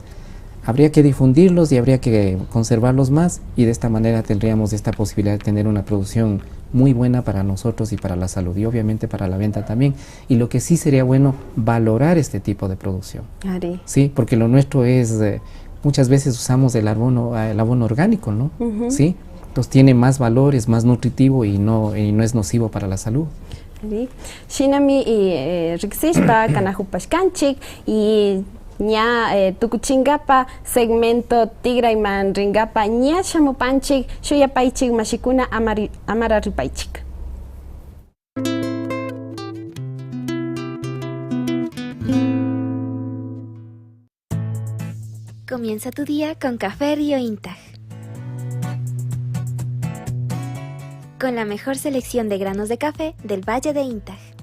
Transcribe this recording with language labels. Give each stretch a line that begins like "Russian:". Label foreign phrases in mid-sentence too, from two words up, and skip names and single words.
Spanish: Habría que difundirlos y habría que conservarlos más, y de esta manera tendríamos esta posibilidad de tener una producción muy buena para nosotros y para la salud, y obviamente para la venta también. Y lo que sí sería bueno, valorar este tipo de producción. Sí, porque lo nuestro es, muchas veces usamos el abono orgánico, ¿no? Sí, entonces tiene más valor, es más nutritivo y no es nocivo para la salud.
Quechua: Shinami y Rixishpa, Kanajupashkanchik y ña tukuchingapa segmento Tigrayman ringapa ña shamupanchik shuyapaychik mashikuna amara ripaychik.
Spanish: Comienza tu día con Café Río Intag. Con la mejor selección de granos de café del Valle de Intag.